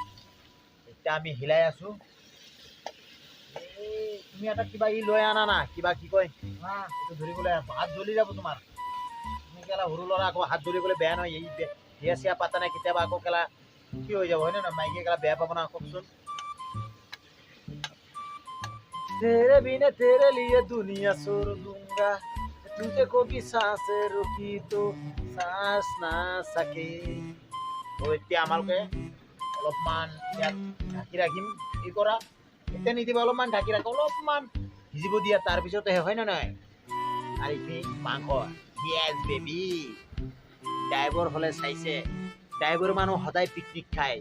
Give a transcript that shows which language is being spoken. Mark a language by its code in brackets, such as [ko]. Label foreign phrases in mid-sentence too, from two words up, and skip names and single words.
[as] এতিয়া আমি হিলাই আছো। তুমি এটা কিবা লৈ আনা না, কিবা কি কয় এইটো ধৰিবলৈ, হাত জ্বলি যাব তোমাৰ। তুমি কেলা সৰু ল'ৰা, আকৌ হাত ধৰিবলৈ বেয়া নহয়। বিয়া চিয়া পাতা নাই কেতিয়াবা, আকৌ কেলা কি হৈ যাব, হয় নে নহয়? মাইকী কেলা বেয়া পাব না, কওকচোন। [hi] तेरे बिना तेरे लिए दुनिया छोड़ दूंगा, तुझे कभी सांस रुकी तो सांस ना सके। [as] এতিয়া আমালোকে অলপমান ইয়াত ঢাকি ৰাখিম। কি কৰা এতিয়া নিদিবা, অলপমান ঢাকি ৰাখো, অলপমান ভিজিব দিয়া। তাৰপিছতে হয় নে নহয়? আৰু এইখিনি মাংস [en] yes baby. [as] ড্ৰাইভাৰ হ'লে চাইছে, ড্ৰাইভাৰ মানুহ সদায় পিকনিক খায়।